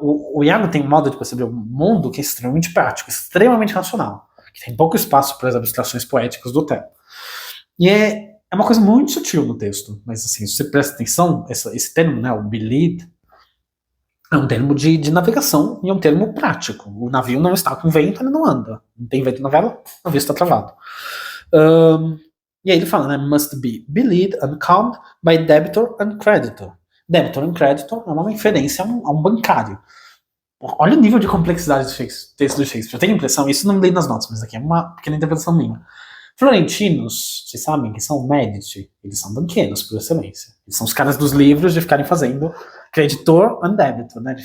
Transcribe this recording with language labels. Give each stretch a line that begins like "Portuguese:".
Portuguese: O Iago tem um modo de perceber o mundo que é extremamente prático, extremamente racional, que tem pouco espaço para as abstrações poéticas do Otelo. E é uma coisa muito sutil no texto, mas assim, se você presta atenção, esse termo, né, o believed, é um termo de navegação e é um termo prático. O navio não está com vento, ele não anda. Não tem vento na vela, o navio está travado. E aí ele fala, né,
English: must be believed and calmed by debtor and creditor. Debtor and creditor
Portuguese: é uma referência a um bancário. Olha o nível de complexidade do texto do Shakespeare. Eu tenho a impressão, isso não me li nas notas, mas aqui é uma pequena interpretação minha. Florentinos, vocês sabem que são Medici, eles são banqueiros por excelência. Eles são os caras dos livros de ficarem fazendo
English: creditor and debitor,
Portuguese: né?